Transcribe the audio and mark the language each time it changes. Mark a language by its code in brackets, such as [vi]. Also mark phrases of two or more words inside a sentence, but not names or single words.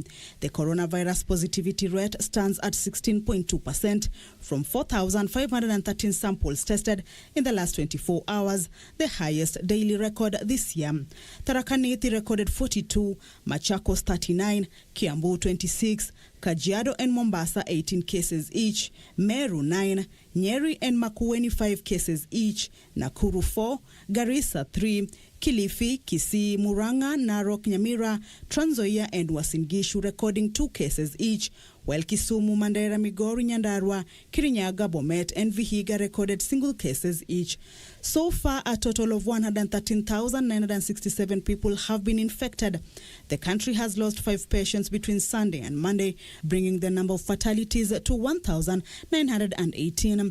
[en] The coronavirus positivity rate stands at 16.2% from 4,513 samples tested in the last 24 hours, the highest daily record this year. Tharaka Nithi recorded 42, Machakos 39, Kiambu 26, Kajiado and Mombasa 18 cases each, Meru 9, Nyeri and Makueni 5 cases each, Nakuru 4, Garissa 3, Kilifi, Kisii, Muranga, Narok, Nyamira, Trans Nzoia and Uasin Gishu recording 2 cases each, while Kisumu, Mandera, Migori, Nyandarua, Kirinyaga, Bomet and Vihiga recorded single cases each. So far, a total of 113,967 people have been infected. The country has lost 5 patients between Sunday and Monday, bringing the number of fatalities to 1,918.